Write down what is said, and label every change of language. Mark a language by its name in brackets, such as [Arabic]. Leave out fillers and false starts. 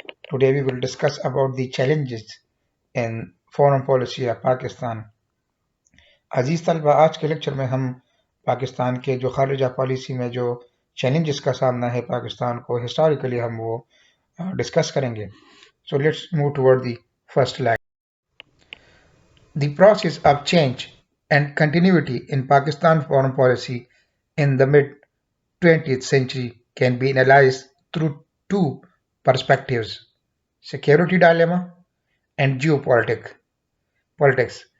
[English] Today we will discuss about the challenges in foreign policy of Pakistan. [Hindi] अजीज तलबा, आज के lecture में हम पाकिस्तान के जो खारिजा पॉलिसी में जो चैलेंजेस का सामना है पाकिस्तान को हिस्टोरिकली हम वो डिस्कस करेंगे. [English] So let's move toward the first leg. The process of change and continuity in Pakistan foreign policy in the mid 20th century can be analyzed through two perspectives: security dilemma and geopolitics. Politics.